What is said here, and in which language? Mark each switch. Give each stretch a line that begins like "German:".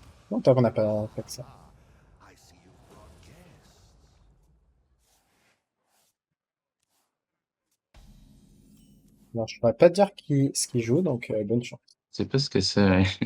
French: Non, tant qu'on n'a pas fait ça.
English: I see you've brought guests.
French: Non, je pourrais pas te dire ce qu'il joue, donc bonne chance. C'est pas ce que c'est. Ouais.